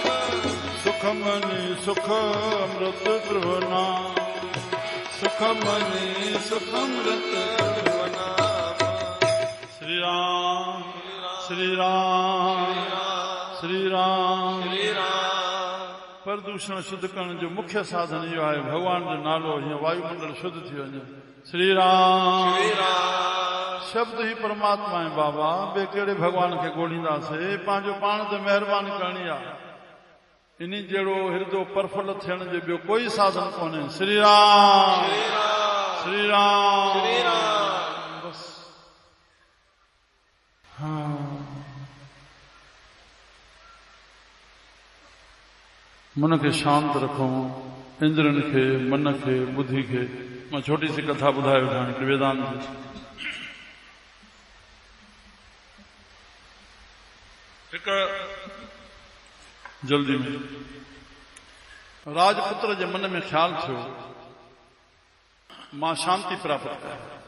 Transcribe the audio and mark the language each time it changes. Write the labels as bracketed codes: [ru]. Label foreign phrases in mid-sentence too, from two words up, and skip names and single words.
[hi] सुखमनि सुख अमृत प्रभु नाम सुखमनि सुख अमृत प्रभु नाम श्री राम श्री राम श्री राम श्री राम [sd] प्रदूषण शुद्ध करण जो मुख्य साधन इहो आहे भगवान जो नालो हीअं वायुमंडल शुद्ध थी वञे श्री राम श्री राम शब्द ही परमात्मा आहे बाबा ॿिए कहिड़े भॻवान खे ॻोल्हींदासीं पंहिंजो पाण ते महिरबानी करणी आहे इन जहिड़ो हृदय प्रफुल्ल थियण जो ॿियो कोई साधन कोन्हे श्री राम श्री राम श्री राम बस हाँ मन खे शांत रखूं, इंद्रियनि खे, मन खे, बुद्धि खे। मां छोटी सी कथा ॿुधाए वठां हिकिड़ी वेदांत जी। हिकु जल्दी में राजपुत्र जे मन में ख्याल थियो मां शांति प्राप्त कयां।